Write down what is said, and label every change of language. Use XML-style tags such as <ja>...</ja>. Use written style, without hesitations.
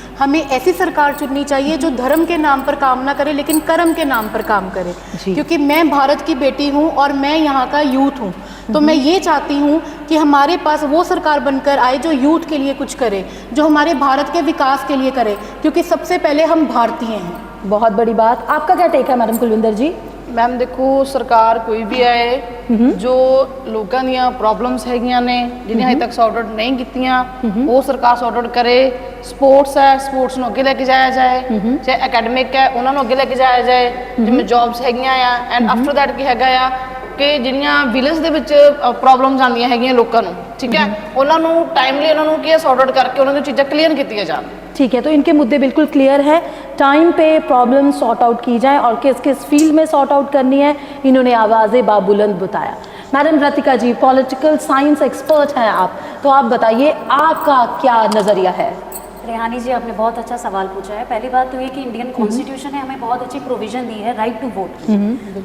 <hi>हमें ऐसी सरकार चुननी चाहिए जो धर्म के नाम पर काम ना करे लेकिन कर्म के नाम पर काम करे। क्योंकि मैं भारत की बेटी हूँ और मैं यहाँ का यूथ हूँ, तो मैं ये चाहती हूँ कि हमारे पास वो सरकार बनकर आए जो यूथ के लिए कुछ करे, जो हमारे भारत के विकास के लिए करे, क्योंकि सबसे पहले हम भारतीय हैं। बहुत बड़ी बात। आपका क्या टेक है मैडम कुलविंदर जी? मैम देखो, सरकार कोई भी आए जो लोगों</hi> <pa>ਦੀਆਂ ਪ੍ਰੋਬਲਮਸ ਹੈਗੀਆਂ ਨੇ ਜਿਹਨੇ ਹਜੇ ਤੱਕ ਸੌਰਟ ਆਊਟ ਨਹੀਂ ਕੀਤੀਆਂ ਉਹ ਸਰਕਾਰ ਸੌਰਟ ਆਊਟ ਕਰੇ। ਸਪੋਰਟਸ ਹੈ, ਸਪੋਰਟਸ ਨੂੰ ਅੱਗੇ ਲੈ ਕੇ ਜਾਇਆ ਜਾਏ, ਚਾਹੇ ਅਕੈਡਮਿਕ ਹੈ ਉਹਨਾਂ ਨੂੰ ਅੱਗੇ ਲੈ ਕੇ ਜਾਇਆ ਜਾਏ, ਜਿਵੇਂ ਜੌਬਸ ਹੈਗੀਆਂ ਆ।</pa> <en>and after that</en> <pa>ਕੀ ਹੈਗਾ ਆ ਕਿ ਜਿਹੜੀਆਂ ਵਿਲੇਜ ਦੇ ਵਿੱਚ ਪ੍ਰੋਬਲਮਸ ਆਉਂਦੀਆਂ ਹੈਗੀਆਂ ਲੋਕਾਂ ਨੂੰ, ਠੀਕ ਹੈ, ਉਹਨਾਂ ਨੂੰ ਟਾਈਮਲੀ ਉਹਨਾਂ ਨੂੰ ਕੀ ਸੌਰਟ ਆਊਟ ਕਰਕੇ ਉਹਨਾਂ ਦੀਆਂ ਚੀਜ਼ਾਂ ਕਲੀਅਰ ਕੀਤੀਆਂ ਜਾਣ।</pa> <hi>ठीक है, तो इनके मुद्दे बिल्कुल क्लियर है। टाइम पे प्रॉब्लम सॉर्ट आउट की जाए और किस किस फील्ड में सॉर्ट आउट करनी है, इन्होंने आवाज़े बाबुलंद बताया। मैडम रतिका जी, पॉलिटिकल साइंस एक्सपर्ट हैं आप, तो आप बताइए आपका क्या नज़रिया है? रेहानी जी, आपने बहुत अच्छा सवाल पूछा है। पहली बात तो ये कि इंडियन कॉन्स्टिट्यूशन ने हमें बहुत अच्छी प्रोविजन दी है राइट टू वोट की।</hi>